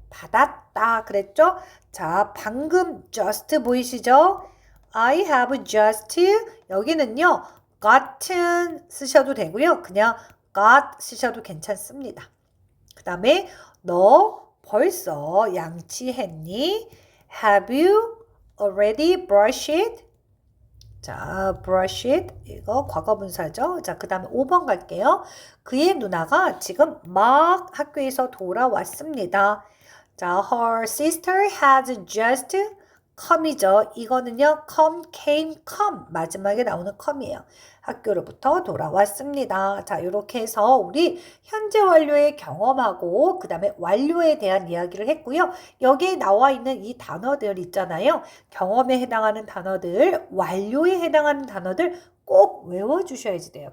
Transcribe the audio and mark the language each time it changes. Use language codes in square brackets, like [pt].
[ko] 받았다 그랬죠? 자, 방금 just 보이시죠? [en] I have just [ko] 여기는요. gotten 쓰셔도 되고요. 그냥 got 쓰셔도 괜찮습니다. 그 다음에 너 벌써 양치했니? [en] Have you already brushed it? [ko] 자, brush it. 이거 과거분사죠. 자, 그 다음에 5번 갈게요. 그의 누나가 지금 막 학교에서 돌아왔습니다. [en] 자, her sister has just come이죠. [ko] 이거는요, came. 마지막에 나오는 come이에요. 학교로부터 돌아왔습니다. 자, 이렇게 해서 우리 현재 완료의 경험하고 그 다음에 완료에 대한 이야기를 했고요. 여기에 나와 있는 이 단어들 있잖아요. 경험에 해당하는 단어들, 완료에 해당하는 단어들 꼭 외워주셔야지 돼요.